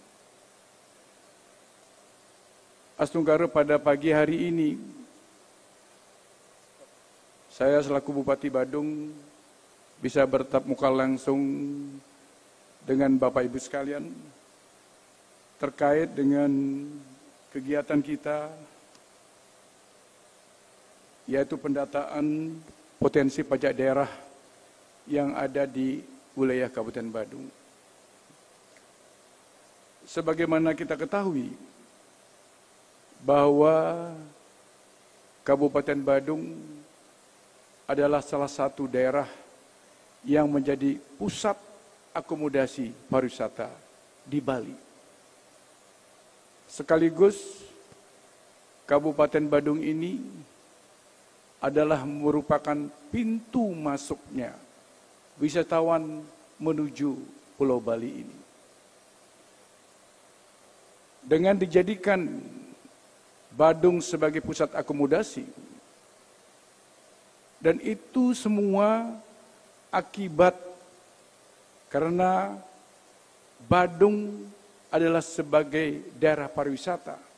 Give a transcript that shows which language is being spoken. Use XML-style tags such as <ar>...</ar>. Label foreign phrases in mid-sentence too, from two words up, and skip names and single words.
<id>Astungkara, pada pagi hari ini saya selaku Bupati Badung bisa bertatap muka langsung dengan Bapak Ibu sekalian terkait dengan kegiatan kita, yaitu pendataan potensi pajak daerah yang ada di wilayah Kabupaten Badung. Sebagaimana kita ketahui bahwa Kabupaten Badung adalah salah satu daerah yang menjadi pusat akomodasi pariwisata di Bali. Sekaligus Kabupaten Badung ini adalah merupakan pintu masuknya wisatawan menuju Pulau Bali ini. Dengan dijadikan Badung sebagai pusat akomodasi, dan itu semua akibat karena Badung adalah sebagai daerah pariwisata.</id>